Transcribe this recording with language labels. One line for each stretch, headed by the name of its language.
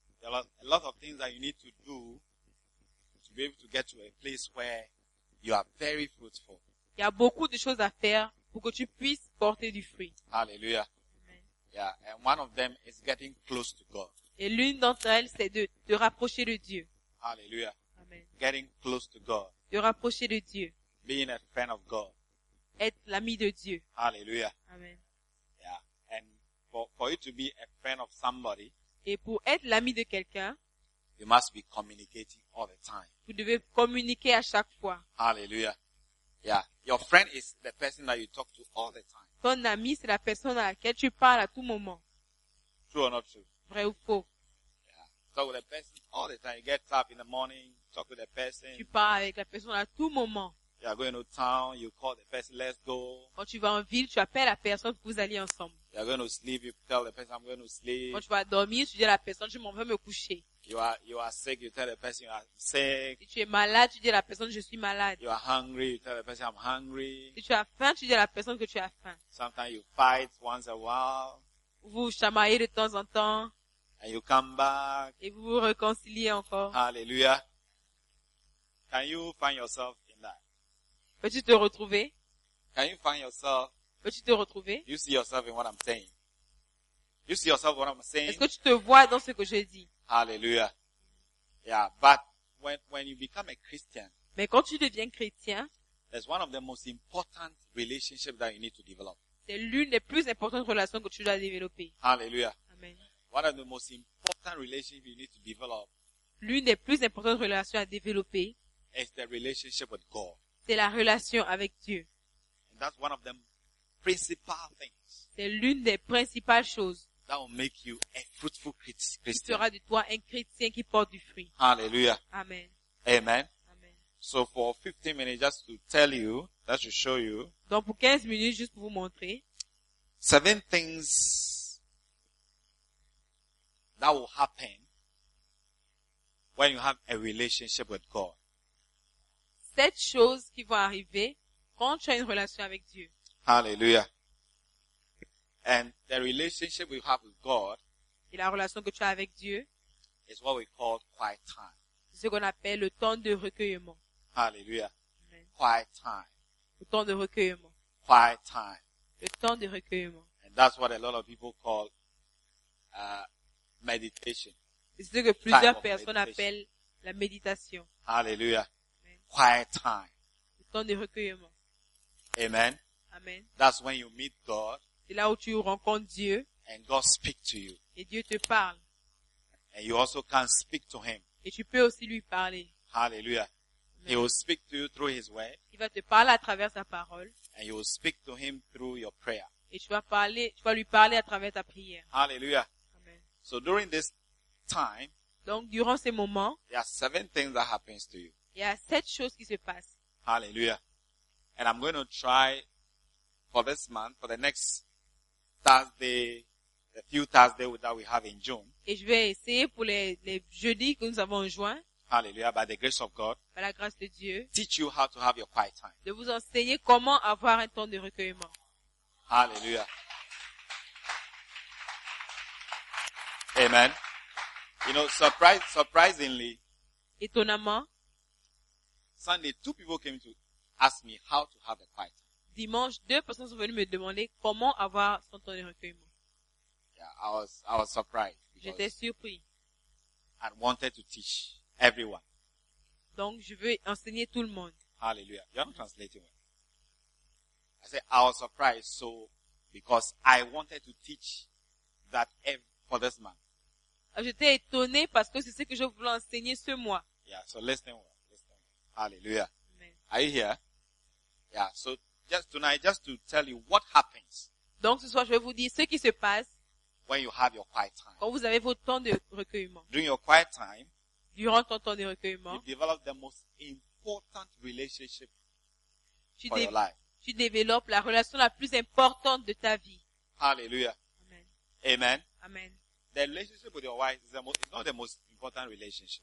English: There are a lot of things that you need to do to be able to get to a place where you are very fruitful.
French: Il y a beaucoup de choses à faire pour que tu puisses porter du fruit.
English: Hallelujah. Yeah, and one of them is getting close to God.
French: Et l'une d'entre elles, c'est de rapprocher de Dieu.
English: Hallelujah. Amen. Getting close to God.
French: De rapprocher de Dieu.
English: Being a friend of God.
French: Être l'ami de Dieu.
English: Hallelujah. Amen. Yeah, for you to be a friend of somebody,
French: et pour être l'ami de quelqu'un,
English: you must be communicating all the time.
French: Vous devez communiquer à chaque fois.
English: Hallelujah. Yeah, your friend is the person that you talk to all the time.
French: Ton ami c'est la personne à laquelle tu parles à tout moment.
English: True or not true?
French: Vrai ou faux?
English: Yeah. Talk with the person all the time. You get up in the morning, talk with the person.
French: Tu parles avec la personne à tout moment.
English: You are going to town, you call the person, let's go.
French: Quand tu vas en ville, tu appelles la personne pour vous aller ensemble.
English: You are going to sleep, you tell the person I'm going to sleep.
French: Quand tu vas dormir, tu dis à la personne je m'en vais me coucher.
English: You are sick, you tell the person you are sick.
French: Si tu es malade, tu dis à la personne je suis malade.
English: You are hungry, you tell the person I'm hungry.
French: Si tu as faim, tu dis à la personne que tu as faim.
English: Sometimes you fight once a while.
French: Vous chamaillez de temps en temps.
English: And you come back.
French: Et vous vous réconciliez encore.
English: Hallelujah. Can you find yourself in that?
French: Peux-tu te retrouver?
English: Can you find yourself?
French: Peux-tu te retrouver?
English: You see yourself in what I'm saying. You see yourself in what I'm saying.
French: Est-ce que tu te vois dans ce que je dis?
English: Hallelujah. Yeah, but when you become a Christian,
French: mais quand tu deviens chrétien,
English: there's one of the most important relationships that you need to develop.
French: C'est l'une des plus importantes relations que tu dois développer.
English: Hallelujah. Amen. One of the most important relationships you need to develop.
French: L'une des plus importantes relations à développer
English: is the relationship with God.
French: C'est la relation avec Dieu.
English: And that's one of the principal things.
French: C'est l'une des principales choses.
English: That will make you a fruitful Christian.
French: Tu seras de toi un chrétien qui porte du fruit.
English: Hallelujah. Amen. Amen. Amen. So for 15 minutes, just to tell you, just to show you.
French: Donc pour 15 minutes, juste pour vous montrer.
English: 7 things that will happen when you have a relationship with God.
French: 7 choses qui vont arriver quand tu as une relation avec Dieu.
English: Hallelujah. And the relationship we have with God,
French: et la relation que tu as avec Dieu,
English: is what we call quiet time.
French: C'est ce qu'on appelle le temps de recueillement.
English: Hallelujah. Amen. Quiet time.
French: Le temps de recueillement.
English: Quiet time.
French: Le temps de recueillement.
English: And that's what a lot of people call meditation.
French: C'est ce que plusieurs personnes appellent la méditation.
English: Hallelujah. Amen. Quiet time.
French: Le temps de recueillement.
English: Amen. Amen. That's when you meet God.
French: C'est là où tu rencontres Dieu.
English: And God speak to you.
French: Et Dieu te parle.
English: And you also can speak to him.
French: Et tu peux aussi lui parler.
English: Hallelujah. Amen. He will speak to you through his word.
French: Il va te parler à travers sa parole.
English: And you will speak to him through your prayer.
French: Et tu vas lui parler à travers ta prière.
English: Hallelujah. Amen. So during this time,
French: donc durant ces moments,
English: there are 7 things that happens to you.
French: Il y a 7 choses qui se passent.
English: Hallelujah. And I'm going to try for this month, for the next Thursday, the few Thursdays that we have in June.
French: Et je vais essayer pour les jeudis que nous avons en juin.
English: Hallelujah, by the grace of God.
French: Par la grâce de Dieu.
English: Teach you how to have your quiet time.
French: De vous enseigner comment avoir un temps de recueillement.
English: Hallelujah. Amen. You know, surprisingly.
French: Étonnamment.
English: Sunday, 2 people came to ask me how to have a quiet time.
French: Dimanche, 2 personnes sont venues me demander comment avoir son temps de recueillement.
English: Yeah, I was surprised.
French: J'étais surpris.
English: I wanted to teach everyone.
French: Donc, je veux enseigner tout le monde.
English: Hallelujah. You're not translating well. I said, I was surprised so because I wanted to teach that for this man.
French: J'étais étonné parce que c'est ce que je voulais enseigner ce mois.
English: Yeah, so listen well. Listen well. Hallelujah. Amen. Are you here? Yeah, so just tonight, just to tell you what happens.
French: Donc ce soir, je vais vous dire ce qui se passe.
English: When you have your quiet time.
French: Quand vous avez votre temps de recueillement.
English: During your quiet time.
French: Durant ton temps de recueillement.
English: You develop the most important relationship for your life.
French: Tu développes la relation la plus importante de ta vie.
English: Hallelujah. Amen. Amen. Amen. The relationship with your wife is not the most important relationship.